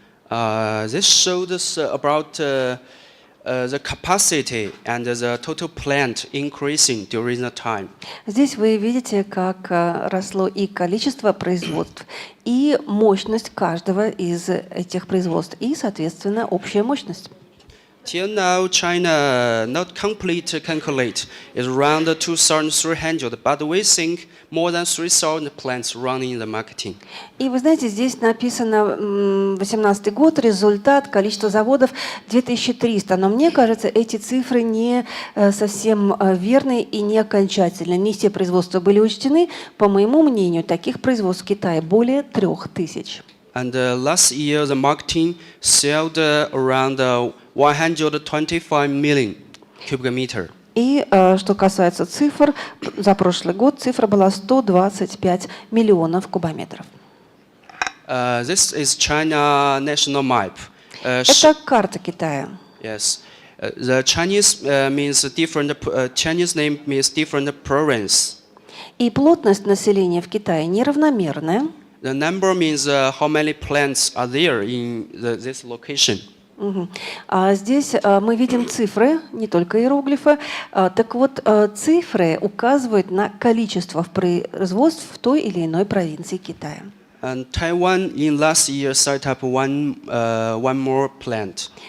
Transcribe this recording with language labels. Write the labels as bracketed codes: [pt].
[en] This shows us about the capacity and the total plant increasing during the time. [ru] Здесь вы видите, как росло и количество производств, и мощность каждого из этих производств, и, соответственно, общая мощность. [en] Till now, China not complete calculate is around 2,300, but we think more than 3,000 plants running in the marketing. [ru] И вы знаете, здесь написано 2018 год, результат, количество заводов 2300. Но мне кажется, эти цифры не совсем верны и не окончательны. Не все производства были учтены. По моему мнению, таких производств в Китае более 3000. [en] And last year, the marketing sold around 125 million cubic meter. [ru] И что касается цифр, за прошлый год цифра была 125 миллионов кубометров. [en] This is China national map. [ru] Это карта Китая. [en] Yes, the Chinese means different. Chinese name means different province. [ru] И плотность населения в Китае неравномерная. [en] The number means how many plants are there in this location. [ru] А здесь мы видим цифры, не только иероглифы. Так вот, цифры указывают на количество производств в той или иной провинции Китая. [en] And Taiwan in last year set up one more plant.